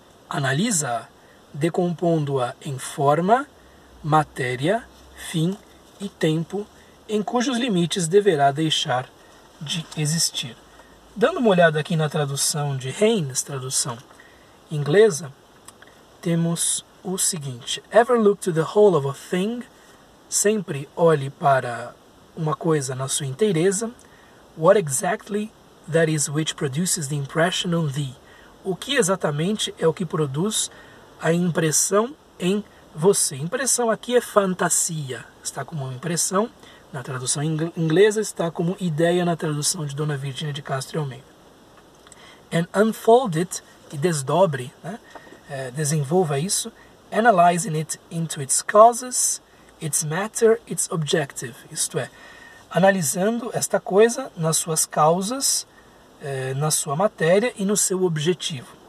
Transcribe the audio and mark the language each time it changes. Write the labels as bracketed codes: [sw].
[pt] Analisa-a, decompondo-a em forma, matéria, fim e tempo, em cujos limites deverá deixar de existir. Dando uma olhada aqui na tradução de Haynes, tradução inglesa, temos o seguinte: [en] Ever look to the whole of a thing? [pt] Sempre olhe para uma coisa na sua inteireza. [en] What exactly that is which produces the impression on thee? [pt] O que exatamente é o que produz a impressão em você? Impressão aqui é fantasia, está como impressão na tradução inglesa, está como ideia na tradução de Dona Virgínia de Castro Almeida. [en] And unfold it, [pt] e desdobre, né? Desenvolva isso, [en] analyzing it into its causes, its matter, its objective, [pt] isto é, analisando esta coisa nas suas causas, na sua matéria e no seu objetivo.